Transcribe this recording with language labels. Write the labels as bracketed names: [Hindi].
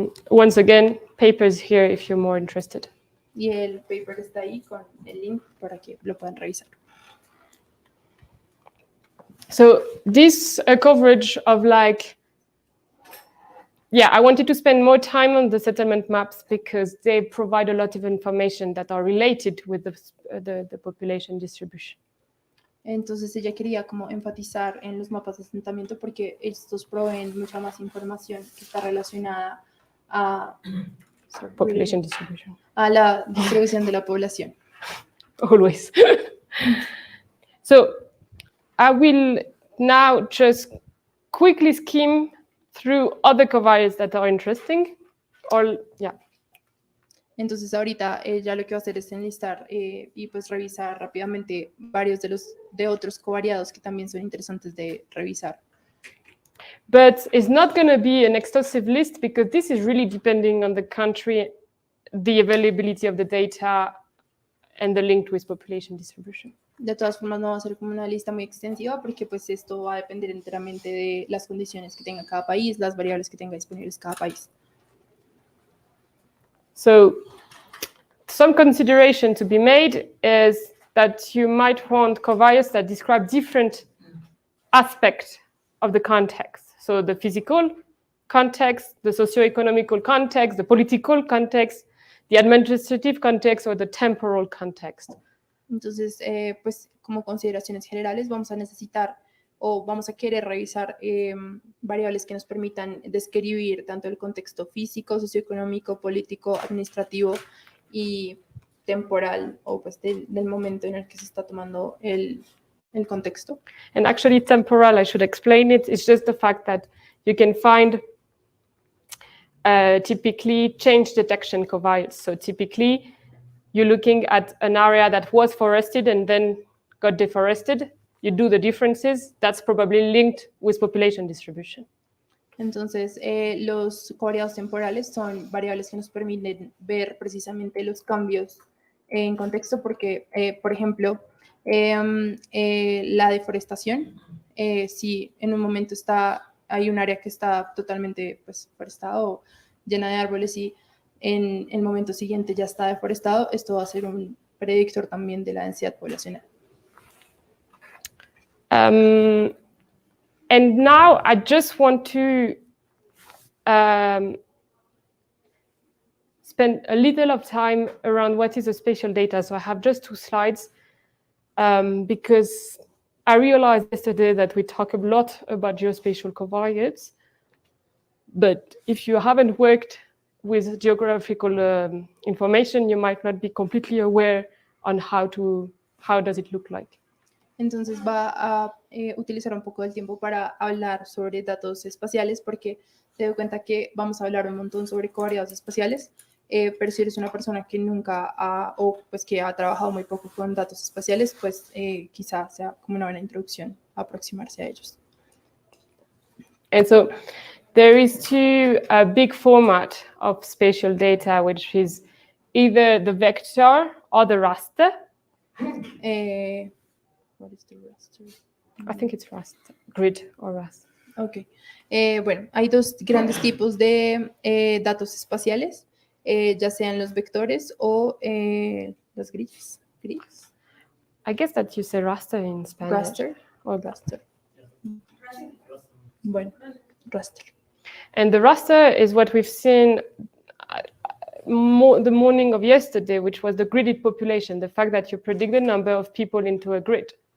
[English] Once again, papers here if you're more interested. [Spanish] Y el paper está ahí con el link para que lo puedan revisar. [English] So this coverage of like, I wanted to spend more time on the settlement maps because they provide a lot of information that are related with the population distribution. [Spanish] Entonces ella quería como enfatizar en los mapas de asentamiento porque estos proveen mucha más información que está relacionada a [English] population distribution. [Spanish] A la distribución de la población. [English] Always. So I will now just quickly skim through other covariates that are interesting. [Spanish] Entonces ahorita ella lo que va a hacer es enlistar y pues revisar rápidamente varios de otros covariados que también son interesantes de revisar. [English] But it's not going to be an exhaustive list because this is really depending on the country, the availability of the data, and the link with population distribution. [Spanish] De todas formas, no va a ser como una lista muy extensiva porque pues esto va a depender enteramente de las condiciones que tenga cada país, las variables que tenga disponibles cada país. [English] So some consideration to be made is that you might want covariates that describe different aspects of the context. So the physical context, the socio-economical context, the political context, the administrative context, or the temporal context. [Spanish] Entonces, pues como consideraciones generales vamos a necesitar o vamos a querer revisar variables que nos permitan describir tanto el contexto físico, socioeconómico, político, administrativo y temporal, o pues del momento en el que se está tomando el contexto. [English] And actually temporal, I should explain it, it's just the fact that you can find typically change detection covariates. So typically you're looking at an area that was forested and then got deforested. You do the differences. That's probably linked with population distribution. [Spanish] Entonces, los covariados temporales son variables que nos permiten ver precisamente los cambios en contexto, porque, por ejemplo, la deforestación, si en un momento hay un área que está totalmente pues, forestada o llena de árboles y en el momento siguiente ya está deforestado, esto va a ser un predictor también de la densidad poblacional. [English] And now I just want to spend a little of time around what is a spatial data. So I have just 2 slides because I realized yesterday that we talk a lot about geospatial covariates, but if you haven't worked with geographical information, you might not be completely aware on how does it look like. [Spanish] Entonces va a utilizar un poco del tiempo para hablar sobre datos espaciales, porque te doy cuenta que vamos a hablar un montón sobre covariados espaciales, pero si eres una persona que nunca pues que ha trabajado muy poco con datos espaciales, pues quizá sea como una buena introducción a aproximarse a ellos. [English] And so there is a big format of spatial data, which is either the vector or the raster. What is the raster? I think it's raster, grid or raster. Ok. [Spanish] Bueno, hay 2 grandes tipos de datos espaciales, ya sean los vectores o las grillas. [English] I guess that you say raster in Spanish. [Spanish] Raster o raster. Bueno, raster. [English] And the raster is what we've seen the morning of yesterday, which was the gridded population, the fact that you predict the number of people into a grid.